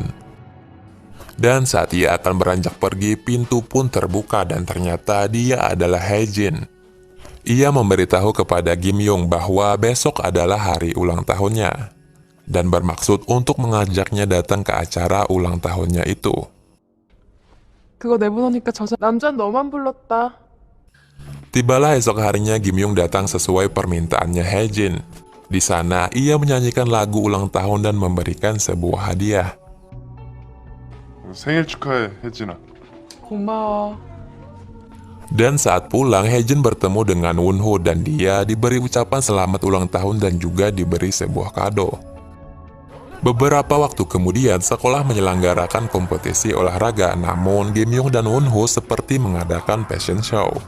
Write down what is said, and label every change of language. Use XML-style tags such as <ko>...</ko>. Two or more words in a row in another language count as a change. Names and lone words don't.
<id>Dan saat ia akan beranjak pergi, pintu pun terbuka dan ternyata dia adalah Haejin. Ia memberitahu kepada Kim Young bahwa besok adalah hari ulang tahunnya dan bermaksud untuk mengajaknya datang ke acara ulang tahunnya itu.</id> <ko>그거 내보내니까 남자는 너만 불렀다.</ko> <id>Tibalah esok harinya Kim Young datang sesuai permintaannya Haejin. Di sana ia menyanyikan lagu ulang tahun dan memberikan sebuah hadiah.</id> <ko>생일 축하해, 혜진아. 고마워.</ko> <id>Dan saat pulang, Haejin bertemu dengan Wonho dan dia diberi ucapan selamat ulang tahun dan juga diberi sebuah kado. Beberapa waktu kemudian, sekolah menyelenggarakan kompetisi olahraga, namun Kim Young dan Wonho seperti mengadakan</id> <en>fashion show.</en>